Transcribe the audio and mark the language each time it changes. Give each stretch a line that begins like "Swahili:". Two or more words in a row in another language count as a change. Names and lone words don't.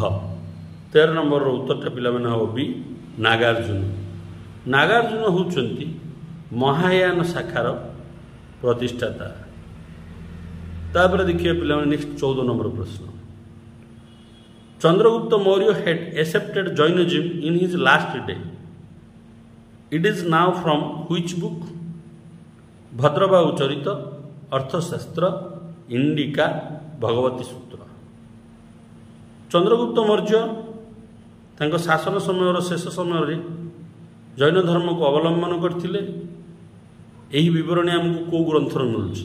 Odia: 13 ନମ୍ବରର ଉତ୍ତରଟା ପିଲାମାନେ ହେବ ବି ନାଗାର୍ଜୁନ। ନାଗାର୍ଜୁନ ହେଉଛନ୍ତି ମହାୟାନ ଶାଖାର ପ୍ରତିଷ୍ଠାତା। ତାପରେ ଦେଖିବା ପିଲାମାନେ ନେକ୍ସଟ 14 ନମ୍ବର ପ୍ରଶ୍ନ।
English: ଚନ୍ଦ୍ରଗୁପ୍ତ ମୌର୍ଯ୍ୟ had accepted Jainism in his last day. It is now from which book?
Odia: ଭଦ୍ରବାହୁ ଚରିତ, ଅର୍ଥଶାସ୍ତ୍ର, ଇଣ୍ଡିକା, ଭଗବତୀ ସୂତ୍ର। ଚନ୍ଦ୍ରଗୁପ୍ତ ମୌର୍ଯ୍ୟ ତାଙ୍କ ଶାସନ ସମୟର ଶେଷ ସମୟରେ ଜୈନ ଧର୍ମକୁ ଅବଲମ୍ବନ କରିଥିଲେ। ଏହି ବିବରଣୀ ଆମକୁ କେଉଁ ଗ୍ରନ୍ଥରେ ମିଳୁଛି?